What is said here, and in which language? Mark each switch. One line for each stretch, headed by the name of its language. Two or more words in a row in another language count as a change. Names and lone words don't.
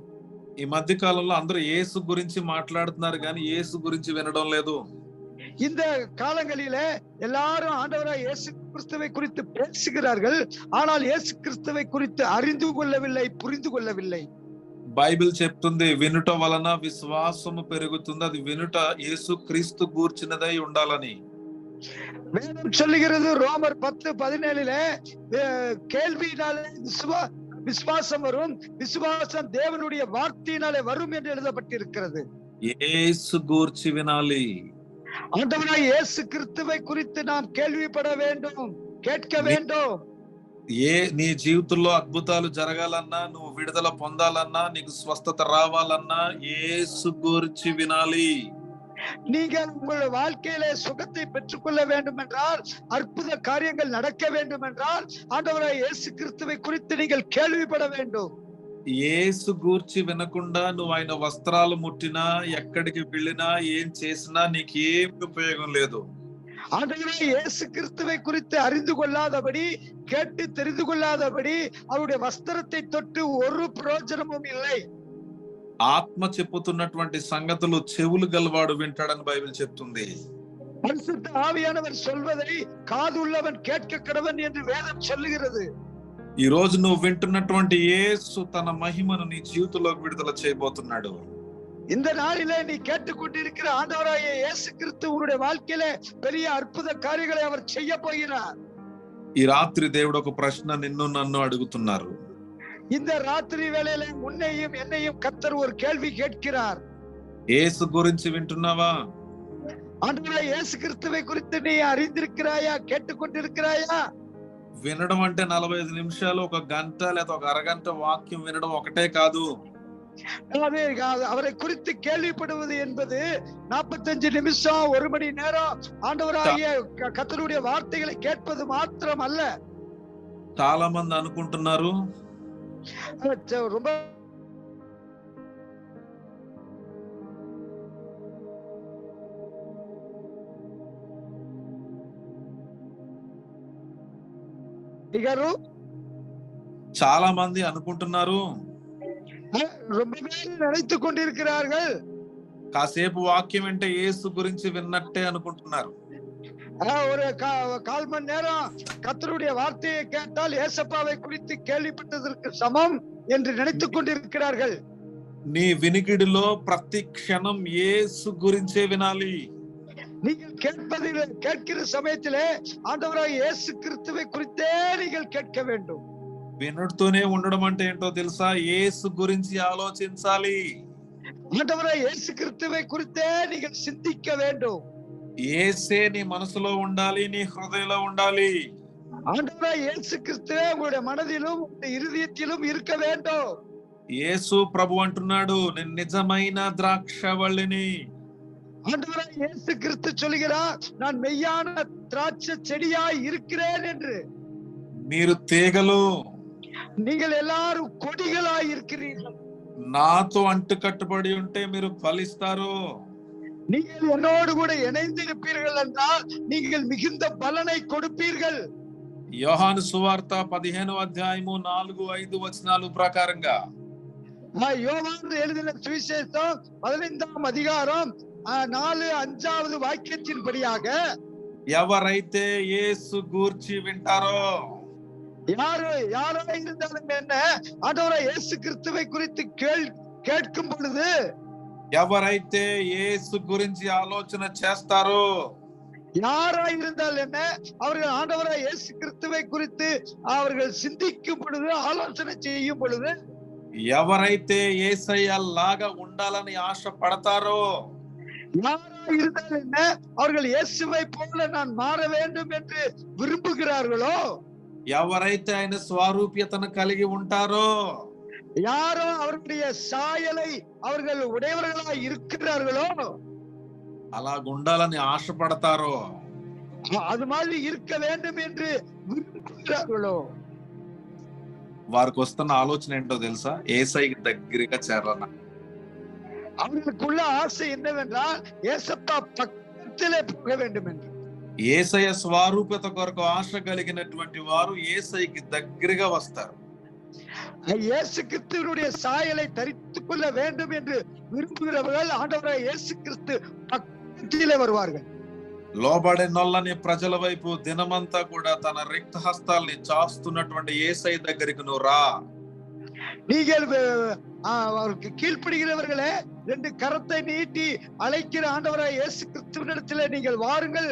Telugu: ఈ మధ్య కాలంలో అందరూ యేసు గురించి మాట్లాడుతున్నారు కానీ యేసు గురించి వినడం లేదు.
Tamil: இந்த காலங்களிலே எல்லாரும் ஆண்டவராய் இயேசு கிறிஸ்துவை குறித்து பேசுகிறார்கள், ஆனால் இயேசு கிறிஸ்துவை குறித்து அறிந்து கொள்ளவில்லை, புரிந்து கொள்ளவில்லை.
Telugu: బైబిల్ చెప్తుంది, వినుట వలన విశ్వాసము పెరుగుతుంది, అది వినుట యేసు క్రీస్తు గూర్చినదై ఉండాలని.
Tamil: வேதம் சொல்லுகிறது ரோமர் 10:17 கேள்வியினாலே விசுவாசம் வரும், விசுவாசம் தேவனுடைய வார்த்தையினாலே வரும் என்று எழுதப்பட்டிருக்கிறது.
Telugu: యేసు గూర్చి వినాలి.
Tamil: ஆண்டவராய் இயேசு கிறிஸ்துவை குறித்து நாம் கேள்விப்பட வேண்டும், கேட்க வேண்டும்.
Telugu: నీ జీవితంలో అద్భుతాలు జరగాలన్నా, నువ్వు విడుదల పొందాలన్నా, నీకు స్వస్థత రావాలన్నా యేసు గురించి వినాలి.
Tamil: நீங்கள் உங்கள் வாழ்க்கையில சுகத்தை பெற்றுக்கொள்ள வேண்டும் என்றால், அற்புத காரியங்கள் நடக்க வேண்டும் என்றால், ஆண்டவராய் இயேசு கிறிஸ்துவை குறித்து நீங்கள் கேள்விப்பட வேண்டும்.
Telugu: యేసు గూర్చి వినకుండా నువ్వు ఆయన వస్త్రాలు ముట్టినా, ఎక్కడికి వెళ్ళినా, ఏం చేసినా నీకేం ఉపయోగం లేదు.
Tamil: ஆண்டவரே இயேசு கிறிஸ்துவை குறித்து அறிந்து கொள்ளாதபடி, கேட்டு தெரிந்து கொள்ளாதபடி அவருடைய வஸ்திரத்தை தொட்டு ஒரு பிரயோஜனமும் இல்லை.
Telugu: ఆత్మ చెప్పుతున్నటువంటి సంగతులు చెవులు గలవాడు వింటాడని బైబిల్ చెప్తుంది.
Tamil: பரிசுத்த ஆவியானவர் சொல்வதை காதுள்ளவன் கேட்க கடவன் என்று வேதம் சொல்லுகிறது.
Telugu: ఈ రోజు నువ్వు వింటున్నటువంటి యేసు తన మహిమను నీ జీవితంలోకి విడుదల చేయబోతున్నాడు.
Tamil: இந்த நாளிலே நீ கேட்டுக்கொண்டிருக்கிற ஆண்டவராகிய இயேசு கிறிஸ்து உன்னுடைய வாழ்க்கையிலே பெரிய அற்புத காரியங்களை அவர் செய்ய போகிறார்.
Telugu: ఈ రాత్రి దేవుడు ఒక ప్రశ్న నిన్ను నన్ను అడుగుతున్నారు.
Tamil: இந்த ராத்திரி வேளையில உன்னையும் என்னையும் கர்த்தர் ஒரு கேள்வி கேட்கிறார்.
Telugu: యేసు గురించి వింటున్నావా?
Tamil: ஆண்டவரே இயேசு கிறிஸ்துவை குறித்து நீ அறிந்திருக்கிறாயா? கேட்டுக்கொண்டிருக்கிறாயா?
Telugu: వినడం అంటే 45 నిమిషాలు, ఒక గంట లేదా ఒక అరగంట వాక్యం వినడం ఒకటే కాదు.
Tamil: அவரை குறித்து கேள்விப்படுவது என்பது 45 நிமிஷம், 1 மணி நேரம் ஆண்டவராகிய கர்த்தருடைய வார்த்தைகளை கேட்பது மாத்திரம் அல்ல.
Telugu: చాలా మంది అనుకుంటున్నారు
Tamil: ரொம்ப
Telugu: చాలా మంది అనుకుంటున్నారు
Tamil: ரொம்ப பேர் நினைத்துக் கொண்டிருக்கிறார்கள்
Telugu: కాసేపు వాక్యం అంటే యేసు గురించి విన్నట్టే అనుకుంటున్నారు.
Tamil: ஒரு கால் மணி நேரம் கர்த்தருடைய வார்த்தையை கேட்டால் ஏசப்பாவை குறித்து கேள்விப்பட்டதற்கு சமம் என்று நினைத்துக் கொண்டிருக்கிறார்கள்.
Telugu: నీ వినికిడిలో ప్రతి క్షణం యేసు గురించే వినాలి.
Tamil: நீங்கள் கேட்கிற சமயத்திலே ஆண்டவராகிய இயேசு கிறிஸ்துவை குறித்தே நீங்கள் கேட்க வேண்டும்.
Telugu: వినుడుతూనే ఉండడం అంటే ఏంటో తెలుసా? యేసు గురించి ఆలోచించాలి.
Tamil: ஆண்டவராகிய இயேசு கிறிஸ்துவை குறித்தே நீங்கள் சிந்திக்க வேண்டும்.
Telugu: యేసే నీ మనసులో ఉండాలి, నీ హృదయంలో ఉండాలి.
Tamil: ஆண்டவராகிய இயேசு கிறிஸ்துவே உங்களுடைய மனதிலும் உங்களுடைய இருதயத்திலும் இருக்க வேண்டும்.
Telugu: యేసు ప్రభు అంటున్నాడు, నేను నిజమైన ద్రాక్షవల్లిని.
Tamil: ஆண்டவராகிய இயேசு கிறிஸ்து சொல்கிறார், நான் மெய்யான திராட்சை செடியாய் இருக்கிறேன் என்று.
Telugu: మీరు తీగలు,
Tamil: நீங்கள் எல்லாரும் கொடிகளாய் இருக்கிறீர்கள்.
Telugu: నాతో అంటు కట్టుబడి ఉంటే మీరు ఫలిస్తారు.
Tamil: நீங்கள் என்னோடு கூட இணைந்திருப்பீர்கள் என்றால் நீங்கள் மிகுந்த பலனை கொடுப்பீர்கள்.
Telugu: యోహాను సువార్త 15వ అధ్యాయము 4-5 వచనాలు ప్రకారంగా
Tamil: யோவான் எழுதின சுவிசேஷம் 15ஆம் அதிகாரம் 4-5வது வாக்கியத்தின்படியாக
Telugu: ఎవరైతే యేసు గూర్చి వింటారో,
Tamil: யாரோ இருந்தாலும் என்ன, ஆண்டவராகிய இயேசு கிறிஸ்துவை குறித்து கேட்கும் பொழுது,
Telugu: ఎవరైతే యేసు గురించి ఆలోచన చేస్తారో,
Tamil: யாரா இருந்தால் என்ன, அவர்கள் ஆண்டவராகிய இயேசு கிறிஸ்துவை குறித்து அவர்கள் சிந்திக்கும் பொழுது, ஆலோசனை செய்யும் பொழுது,
Telugu: ఎవరైతే యేసయ్య లాగా ఉండాలని ఆశ పడతారో,
Tamil: யாரா இருந்தால் என்ன, அவர்கள் இயேசுவை போல நான் மாற வேண்டும் என்று விரும்புகிறார்களோ,
Telugu: ఎవరైతే ఆయన స్వరూప్యతను కలిగి ఉంటారో,
Tamil: யாரோ அவருடைய சாயலை அவர்கள் உடையவர்களாய் இருக்கிறார்களோ,
Telugu: అలా ఉండాలని ఆశపడతారో,
Tamil: அது மாதிரி இருக்க வேண்டும் என்று விரும்புகிறார்களோ,
Telugu: వారికి వస్తున్న ఆలోచన ఏంటో తెలుసా? యేసయ్యకి దగ్గరగా చేరాల.
Tamil: அவர்களுக்குள்ள ஆசை என்னவென்றால் ஏசப்பா பக்கத்திலே போக வேண்டும் என்று.
Telugu: యేసయ్య స్వరూపత కొరకు ఆశ కలిగినటువంటి వారు యేసయ్యకి దగ్గరగా వస్తారు.
Tamil: இயேசு கிறிஸ்துவினுடைய சாயலை தரித்துக் கொள்ள வேண்டும் என்று விரும்புகிறவர்கள் ஆண்டவராகிய இயேசு கிறிஸ்து பக்கத்திலே வருவார்கள்.
Telugu: లోబడే నొల్లని ప్రజల వైపు దినమంతా కూడా తన రిక్త హస్తాల్ని చాస్తున్నటువంటి యేసయ్య దగ్గరికి నువ్వు రా.
Tamil: நீங்கள் அவருக்கு கீழ்ப்படுகிறவர்களே, 2 கரத்தை நீட்டி அழைக்கிற ஆண்டவராகிய இயேசு கிறிஸ்துவினிடத்திலே நீங்கள் வாருங்கள்.